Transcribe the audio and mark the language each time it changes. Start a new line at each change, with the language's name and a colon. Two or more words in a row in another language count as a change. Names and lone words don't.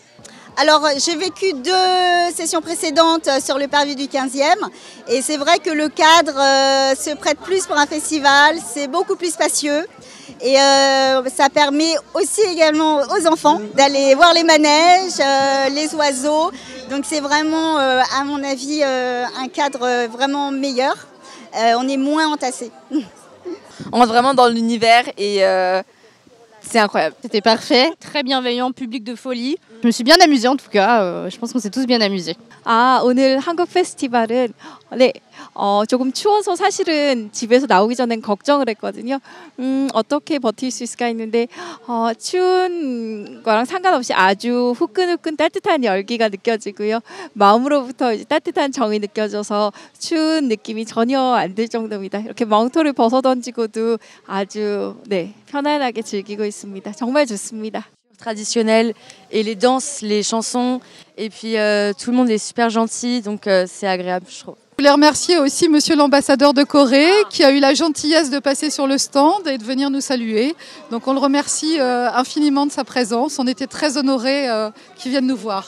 French: Alors j'ai vécu 2 sessions précédentes sur le parvis du 15e et c'est vrai que le cadre se prête plus pour un festival, c'est beaucoup plus spacieux et ça permet aussi également aux enfants d'aller voir les manèges, les oiseaux, donc c'est vraiment à mon avis un cadre vraiment meilleur, on est moins entassés. On rentre vraiment dans l'univers et c'est incroyable. C'était parfait, très bienveillant, public de folie. Je me suis bien amusée en tout cas, je pense qu'on s'est tous bien amusés.
Korean: 오늘 한국 페스티벌은 조금 추워서 사실은 집에서 나오기 전엔 걱정을 했거든요. 어떻게 버틸 수 있을까 했는데 추운 거랑 상관없이 아주 후끈후끈 따뜻한 열기가 느껴지고요. 마음으로부터 이제 따뜻한 정이 느껴져서 추운 느낌이 전혀 안 들 정도입니다. 이렇게 망토를 벗어던지고도 아주 편안하게 즐기고 있습니다. 정말 좋습니다.
French: Traditionnel et les danses, les chansons et puis tout le monde est super gentil donc c'est agréable je trouve. Je voulais remercier aussi monsieur l'ambassadeur de Corée qui a eu la gentillesse de passer sur le stand et de venir nous saluer. Donc on le remercie infiniment de sa présence. On était très honorés qu'il vienne nous voir.